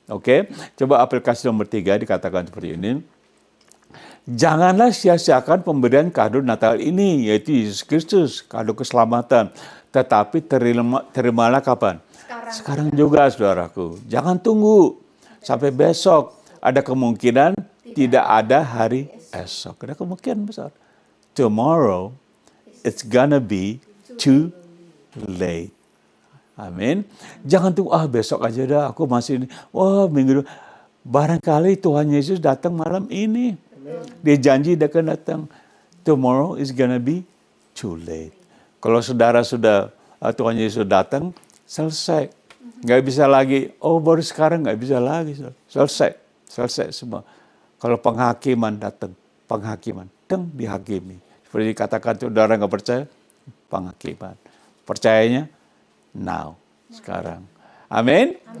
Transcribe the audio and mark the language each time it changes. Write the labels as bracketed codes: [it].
[id] Oke, coba aplikasi nomor 3 dikatakan seperti ini. Janganlah sia-siakan pemberian kado Natal ini, yaitu Yesus Kristus, kado keselamatan. Tetapi terimalah kapan? Sekarang juga, saudaraku. Jangan tunggu sampai besok. Ada kemungkinan tidak ada hari esok. Ada kemungkinan besar. [en] Tomorrow, it's gonna be too late. [id] Amin. Jangan tunggu, besok aja dah, aku masih ini. Minggu depan. Barangkali Tuhan Yesus datang malam ini. Dia janji dia akan datang. [en] Tomorrow is gonna be too late. [id] Kalau saudara sudah, Tuhan Yesus datang, selesai. Nggak bisa lagi, baru sekarang nggak bisa lagi. Selesai semua. Kalau penghakiman datang, dihakimi. Seperti dikatakan saudara nggak percaya, penghakiman. Percayanya [en] now, [id] sekarang. Amin.